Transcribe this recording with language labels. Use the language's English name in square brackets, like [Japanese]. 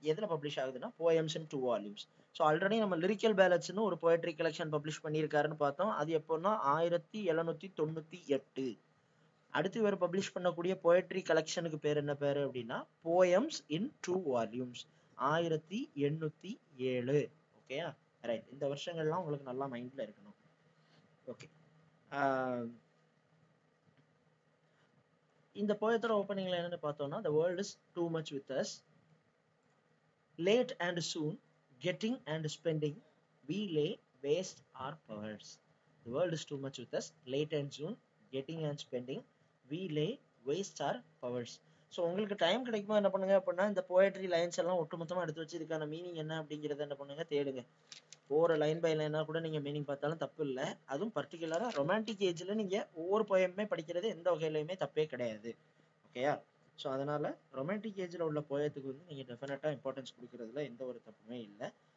[Tamil] எதுல பப்ளிஷ் ஆகுதுன்னா போயம்ஸ் இன் 2 volumes. So already நம்ம லிரிக்கல் பேலட்ஸ்னு ஒரு போயட்ரி கலெக்ஷன் பப்ளிஷ் பண்ணியிருக்காருன்னு பார்த்தோம். அது எப்போன்னா 1798. அடுத்து இவர் பப்ளிஷ் பண்ணக்கூடிய போயட்ரி கலெக்ஷனுக்கு பேர் என்ன பேரு அப்படின்னா போயம்ஸ் இன் 2 வால்யூம்ஸ் 1807. ஓகேயா, ரைட். இந்த வருஷங்கள்லாம் உங்களுக்கு நல்லா மைண்ட்ல இருக்கணும். ஓகே, இந்த போயத்தோட ஓப்பனிங்ல என்னன்னு பார்த்தோம்னா [English] the world is too much with us, late and soon, getting and spending, we lay waste our powers. The world is too much with us, late and soon, getting and spending, we lay waste our powers. [Tamil] So உங்களுக்கு time கிடைக்குமா என்ன பண்ணுங்க அப்படின்னா இந்த poetry lines எல்லாம் ஒட்டுமொத்தமாக எடுத்து வச்சு இதுக்கான மீனிங் என்ன அப்படிங்கிறத என்ன பண்ணுங்க தேடுங்க. ஒவ்வொரு லைன் பை லைனா கூட நீங்க மீனிங் பார்த்தாலும் தப்பு இல்லை. அதுவும் பர்டிகுலரா ரொமான்டிக் ஏஜ்ல நீங்க ஒவ்வொரு போயமே படிக்கிறது எந்த வகையிலுமே தப்பே கிடையாது. ஓகேயா, ஸோ அதனால ரொமான்டிக் ஏஜ்ல உள்ள போயத்துக்கு வந்து நீங்க டெஃபினட்டா இம்பார்ட்டன்ஸ் கொடுக்கறதுல எந்த ஒரு தப்புமே இல்லை.